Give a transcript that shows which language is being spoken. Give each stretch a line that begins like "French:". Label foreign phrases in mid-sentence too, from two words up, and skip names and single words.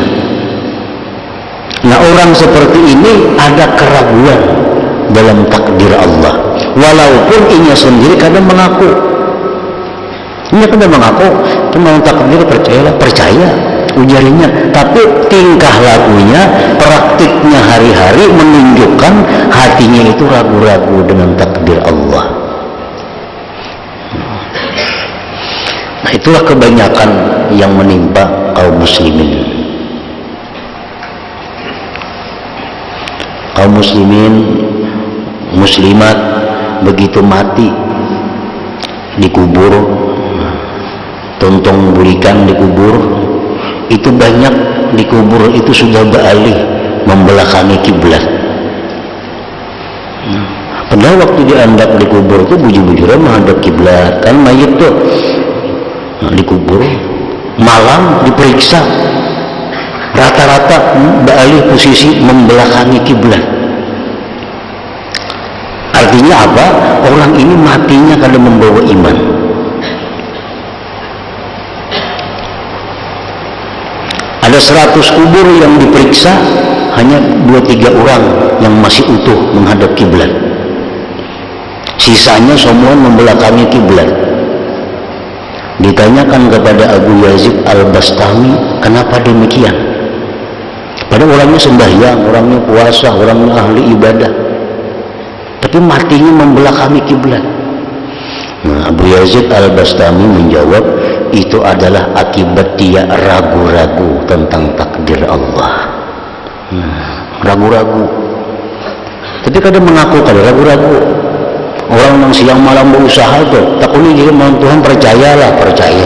Indonesian: Nah, orang seperti ini ada keraguan dalam takdir Allah, walaupun ia sendiri kadang mengaku, tentang takdir percaya, ujarnya, tapi tingkah lakunya, praktiknya hari-hari menunjukkan hatinya itu ragu-ragu dengan takdir Allah. Nah, itulah kebanyakan yang menimpa kaum muslimin. Kaum muslimin, muslimat begitu mati dikubur, tontong burikan dikubur, itu banyak dikubur itu sudah beralih membelakangi kiblat. Padahal waktu dianggap dikubur itu bujur-bujurnya menghadap kiblat, kan mayit tuh dikubur malam diperiksa rata-rata beralih posisi membelakangi kiblat. Artinya apa? Orang ini matinya kalau membawa iman. Ada 100 kubur yang diperiksa, hanya 2-3 orang yang masih utuh menghadap kiblat. Sisanya semua membelakangi kiblat. Ditanyakan kepada Abu Yazid Al-Bastami, kenapa demikian? Padahal orangnya sembahyang, orangnya puasa, orangnya ahli ibadah, tapi matinya membelakangi kiblat. Nah, Abu Yazid Al-Bastami menjawab, itu adalah akibat dia ragu-ragu tentang takdir Allah. Ragu-ragu. Tapi kadang mengaku kalau ragu-ragu. Orang yang siang malam berusaha tuh, takutnya jadi mohon Tuhan, percayalah, percaya.